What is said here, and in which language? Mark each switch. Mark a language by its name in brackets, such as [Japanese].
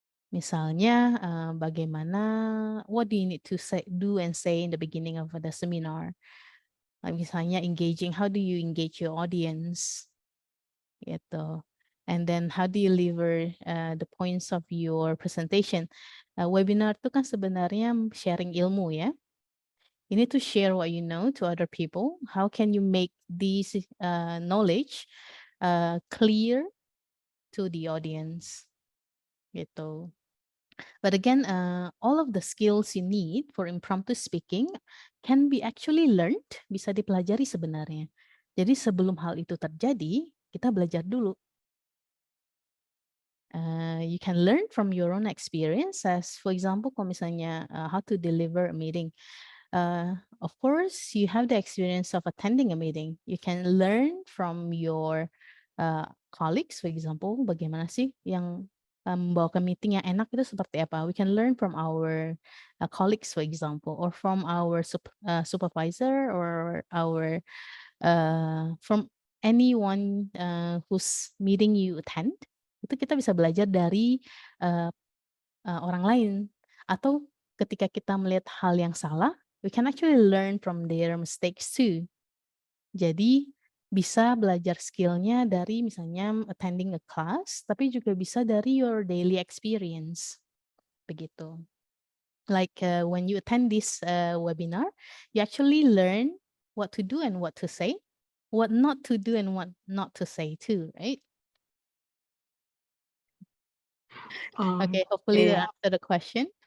[Indonesian] Misalnya, bagaimana, [English] what do you need to say, do and say in the beginning of the seminar? [Indonesian] Like misalnya [English] engaging, how do you engage your audience? Gitu. And then how do you deliver the points of your presentation? [Indonesian] Webinar itu kan sebenarnya sharing ilmu ya. [English] You need to share what you know to other people. How can you make this knowledge clear to the audience? Gitu. But again, all of the skills you need for impromptu speaking can be actually learned, [Indonesian] bisa dipelajari sebenarnya. Jadi sebelum hal itu terjadi, kita belajar dulu. [English] You can learn from your own experience, as for example, [Indonesian] kalau misalnya [English] how to deliver a meeting. Of course, you have the experience of attending a meeting. You can learn from your colleagues, for example, [Indonesian] bagaimana sih yang membawakan meeting yang enak itu seperti apa. [English] We can learn from our colleagues, for example, or from our supervisor or our from anyone whose meeting you attend. [Indonesian] Itu kita bisa belajar dari orang lain. Atau ketika kita melihat hal yang salah, [English] we can actually learn from their mistakes too. [Indonesian] Jadi bisa belajar skillnya dari misalnya [English] attending a class, [Indonesian] tapi juga bisa dari [English] your daily experience. [Indonesian] Begitu. [English] Like when you attend this webinar, you actually learn what to do and what to say, what not to do and what not to say too, right? Okay, hopefully [Indonesian] Oke. [English] that answer the question.